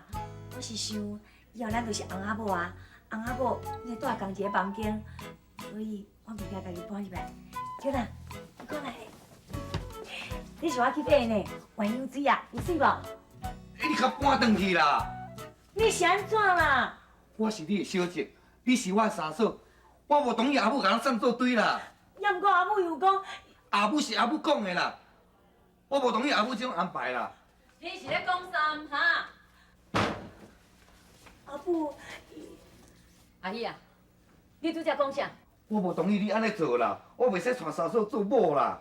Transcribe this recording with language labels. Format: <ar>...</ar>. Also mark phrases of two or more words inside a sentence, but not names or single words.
<nan>我是想以后咱就是翁仔某啊，翁仔某你住同一个房间，所以我物件家己搬入来。小娜，你过来。你是我去买呢，鸳鸯水啊，有水无？你甲搬转去啦！你是安怎啦？我是你的小姐，你是我的三嫂，我无同意阿母甲咱送做堆啦。要毋过阿母又讲，阿母是阿母讲的啦，我无同意阿母这种安排啦。你是咧讲啥哈？阿母，阿姨啊，你拄则讲啥？我无同意你安尼做啦，我袂使带三嫂做某啦。</nan>